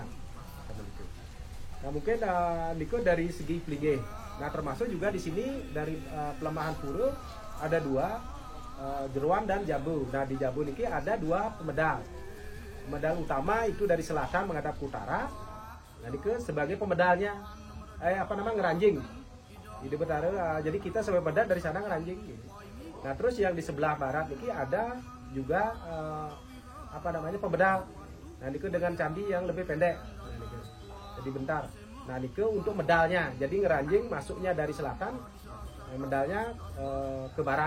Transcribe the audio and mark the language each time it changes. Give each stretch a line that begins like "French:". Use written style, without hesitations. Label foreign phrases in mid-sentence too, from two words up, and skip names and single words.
Indonesian: Nah mungkin Niko dari segi pelingeh. Nah termasuk juga di sini dari pelemahan pura ada dua, Jeruan dan Jambu. Nah di Jambu niki ada dua pemedal. Pemedal utama itu dari selatan menghadap ke utara. Nah Niko sebagai pemedalnya ngeranjing. Ide Betaru. Jadi kita sebagai pedal dari sana ngeranjing. Gitu. Nah terus yang di sebelah barat niki ada juga pemedal. Nah niku dengan candi yang lebih pendek. Jadi bentar. Nah niku untuk medalnya. Jadi ngeranjing masuknya dari selatan, medalnya ke barat.